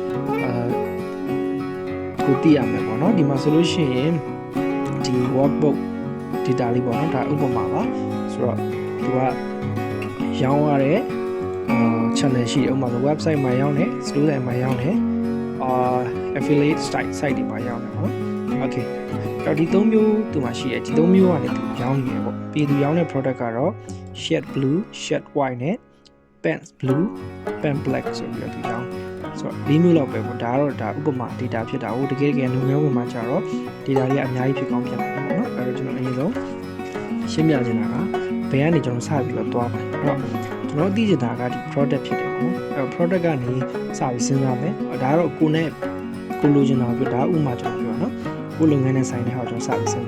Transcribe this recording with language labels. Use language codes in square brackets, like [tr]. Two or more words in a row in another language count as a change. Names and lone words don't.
[my] ကိုသိရမယ်ပေါ့နော်ဒီမှာဆိုလို့ရှိရင်ဒီ [en] workbook data [my] လေးပေါ့နော်ဒါဥပမာပါဆိုတော့သူကရောင်းရတဲ့channel ရှိတယ်ဥပမာ website မှာရောင်းတယ် student မှာရောင်းတယ် [en] affiliate site [my] တွေမှာရောင်းတယ်ပေါ့။ Okay တော့ဒီ၃မျိုးသူမှာရှိတယ်ဒီ၃မျိုးကနေသူရောင်းနေတယ်ပေါ့။ပြီးသူရောင်းတဲ့ product ကတော့ [en] shade blue, shade white [my] နဲ့ [en] pants blue, pants black [my] ဆိုပြီးတော့သူရောင်းဆိုတော့၄မျိုးလောက်ပဲပေါ့။ဒါကတော့ဒါဥပမာ data ဖြစ်တာကိုတကယ်လုပ်ငန်းဝင်မှာကျတော့ data တွေကအများကြီးဖြစ်ကောင်းဖြစ်နိုင်တယ်ပေါ့နော်။အဲ့တော့ကျွန်တော်အရင်ဆုံး ရှင်းပြချင်တာကဘယ်ကနေကျွန်တော်စပြီးတော့သွားမယ်။အဲ့တော့ကျွန်တော်သိချင်တာကဒီ product ဖြစ်တယ်ပေါ့နော်။အဲ့တော့ product ကနေစပြီးစဉ်းစားမယ်။ဒါကတော့ကိုလိုချင်တာပြဒါဥမာကျွန်တော်ပြောနော်ကိုလုပ်ငန်းနဲ့ဆိုင်တဲ့ဟာကျွန်တော်စပြီးစဉ်း